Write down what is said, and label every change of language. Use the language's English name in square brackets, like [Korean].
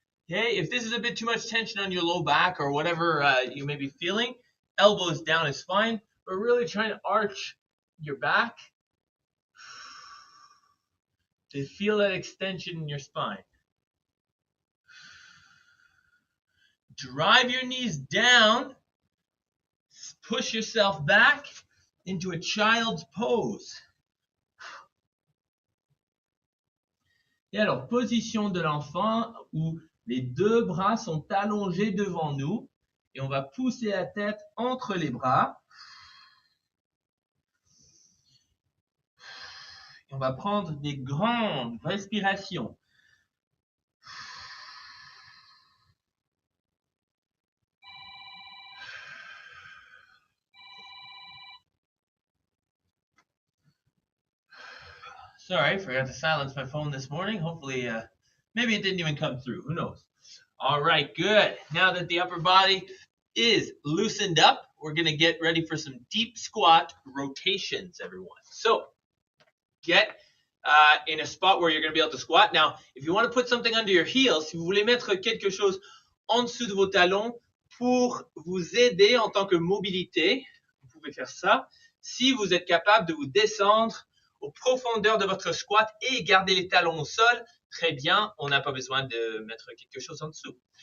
[English] Okay, if this is a bit too much tension on your low back or whatever you may be feeling, elbows down is fine, but really trying to arch your back to feel that extension in your spine. Drive your knees down, push yourself back into a child's pose. [French] Et alors, position de l'enfant où les deux bras sont allongés devant nous et on va pousser la tête entre les bras. Et on va prendre des grandes respirations. [English] Sorry, I forgot to silence my phone this morning. Hopefully, maybe it didn't even come through. Who knows? All right, good. Now that the upper body is loosened up, we're going to get ready for some deep squat rotations, everyone. So, get in a spot where you're going to be able to squat. Now, if you want to put something under your heels, [French] si vous voulez mettre quelque chose en dessous de vos talons pour vous aider en tant que mobilité, vous pouvez faire ça. Si vous êtes capable de vous descendre aux profondeurs de votre squat et garder les talons au sol, très bien, on n'a pas besoin de mettre quelque chose en dessous.